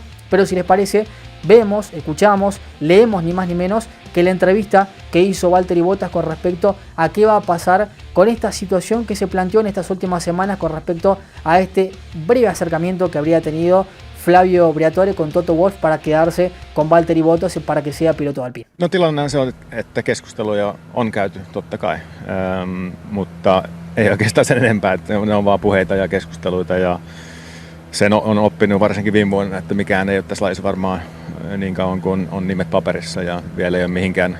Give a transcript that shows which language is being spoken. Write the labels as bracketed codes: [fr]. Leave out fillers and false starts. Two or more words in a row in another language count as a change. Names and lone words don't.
[es] Pero si les parece, vemos, escuchamos, leemos ni más ni menos que la entrevista que hizo Valtteri Bottas con respecto a qué va a pasar con esta situación que se planteó en estas últimas semanas con respecto a este breve acercamiento que habría tenido Flavio Briatore con Toto Wolff para quedarse con Valtteri Bottas y para que sea piloto Alpine. [fi] No tilannehan se on, että keskusteluja on käyty totta kai, mutta ei oikeastaan sen enempää, että ne on vaan puheita ja keskusteluita ja sen on oppinut varsinkin viime vuonna, että mikään ei ole tässä lajissa varmaan niin kauan kuin on nimet paperissa ja vielä ei ole mihinkään